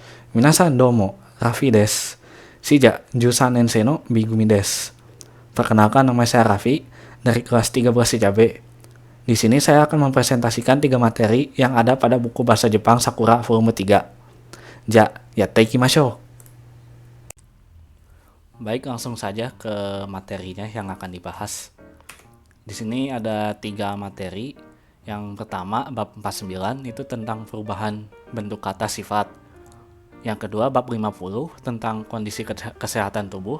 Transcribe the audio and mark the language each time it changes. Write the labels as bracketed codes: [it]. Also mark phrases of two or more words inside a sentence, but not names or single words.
[ja] 皆さんどうも, Raffi des. じゃ、13年生のB組です. [id] Perkenalkan, nama saya Raffi dari kelas 13 ICB. Di sini saya akan mempresentasikan 3 materi yang ada pada buku bahasa Jepang Sakura volume 3. [ja] じゃ、やっていきましょう. [id] Baik, langsung saja ke materinya yang akan dibahas. Di sini ada 3 materi. Yang pertama, bab 49 itu tentang perubahan bentuk kata sifat. Yang kedua, bab 50 tentang kondisi kesehatan tubuh.